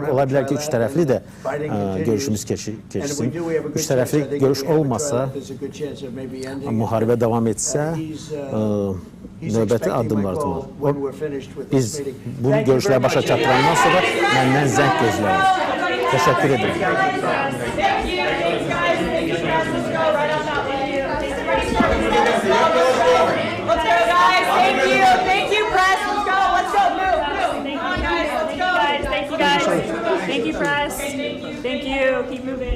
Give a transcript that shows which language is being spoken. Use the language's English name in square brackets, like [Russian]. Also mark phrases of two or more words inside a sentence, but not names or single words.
[Azerbaijani] Ola bilər ki, üç tərəfli də görüşümüz keçsin. Üç tərəfli görüş olmasa, müharibə davam etsə, növbəti addımlar atılır. Biz bu görüşləri başa çatdırandan sonra məndən zəng gözləyir. [Turkish] Təşəkkür ederim. [English] Let's go, guys. Thank you. Thank you, press. Let's go. Let's go. Move. Come on, guys. Let's go. Thank you, guys. Thank you, press. Thank you. Keep moving.